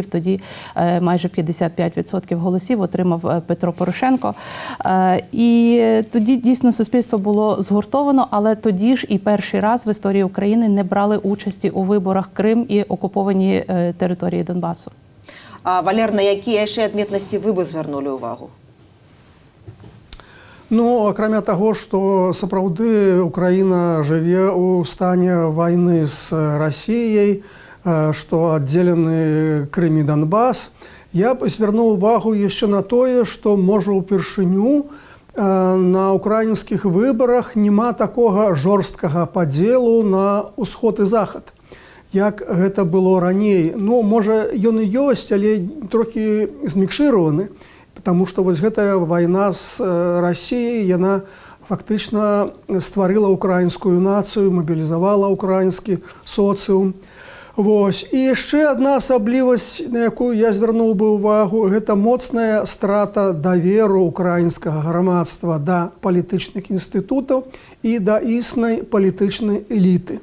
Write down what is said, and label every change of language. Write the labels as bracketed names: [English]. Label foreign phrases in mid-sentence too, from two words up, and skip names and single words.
[Ukrainian] Тоді майже 55% голосів отримав Петро Порошенко. І тоді дійсно суспільство було згуртовано, але тоді ж і перший раз в історії України не брали участі у виборах Крим і окуповані території Донбасу. [Belarusian] А, Валер, на які ще адметності ви б звернули увагу? Акрамя таго, што сапраўды Украіна жыве ў стане вайны з Расіяй, што аддзелены Крым і Донбас, я б звярнуў увагу яшчэ на тое, што, можа, упершыню на украінскіх выбарах няма такога жорсткага падзелу на ўсход і захад, як гэта было раней. Можа, ён і ёсць, але трохі змікшыраваны. [Russian] Потому что [Belarusian] вось гэтая вайна з Расіяй, яна фактычна стварыла украінскую нацыю, мабілізавала украінскі соцыум. І яшчэ адна асаблівасць, на якую я звярнуў бы ўвагу, гэта моцная страта даверу украінскага грамадства да палітычных інстытутаў і да існай палітычнай эліты.